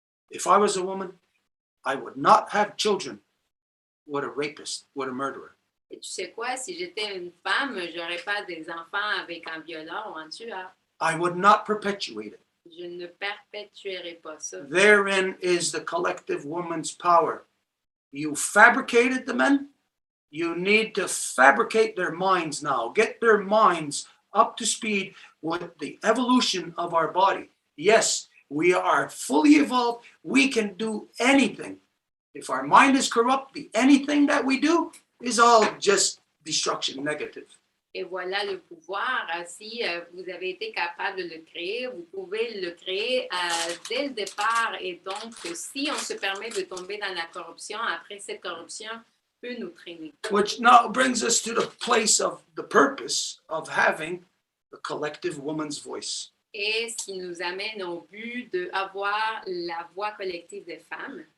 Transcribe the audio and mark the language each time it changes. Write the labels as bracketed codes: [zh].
[en] If I was a woman, I would not have children with a rapist, with a murderer. [fr] Et tu sais quoi, si j'étais une femme, je n'aurais pas des enfants avec un violeur ou un tueur. [en] I would not perpetuate it. [fr] Je ne perpétuerai pas ça. [en] Therein is the collective woman's power. You fabricated the men. You need to fabricate their minds now. Get their minds up to speed with the evolution of our body. Yes, we are fully evolved. We can do anything. If our mind is corrupt, the anything that we do is all just destruction, negative. [fr] Et voilà le pouvoir. Si vous avez été capable de le créer, vous pouvez le créer dès le départ. Et donc, si on se permet de tomber dans la corruption, après cette corruption peut nous traîner. [en] Which now brings us to the place of the purpose of having the collective woman's voice. [fr] Et ce qui nous amène au but d'avoir la voix collective des femmes.